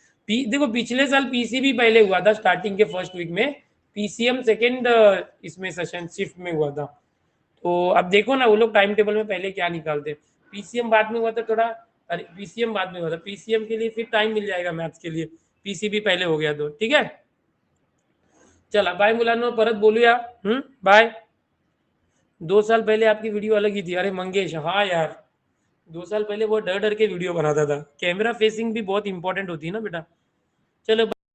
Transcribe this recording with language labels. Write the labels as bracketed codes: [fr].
[hi] देखो पिछले साल पीसीबी पहले हुआ था, स्टार्टिंग के फर्स्ट वीक में, पीसीएम सेकेंड इसमें सेशन शिफ्ट में हुआ था. तो अब देखो ना वो लोग टाइम टेबल में पहले क्या निकालते हैं. पीसीएम बाद में हुआ था थोड़ा, अरे पीसीएम बाद में हुआ था, पीसीएम के लिए फिर टाइम मिल जाएगा मैथ्स के लिए, पीसीबी पहले हो गया तो. [mr] ठीक है चला बाय मुलांनो, परत बोलूया. [hi] बाय. 2 साल पहले आपकी वीडियो अलग ही थी. अरे मंगेश, हाँ यार 2 साल पहले वो डर डर के वीडियो बनाता था। कैमरा फेसिंग भी बहुत इंपॉर्टेंट होती है ना बेटा। चलो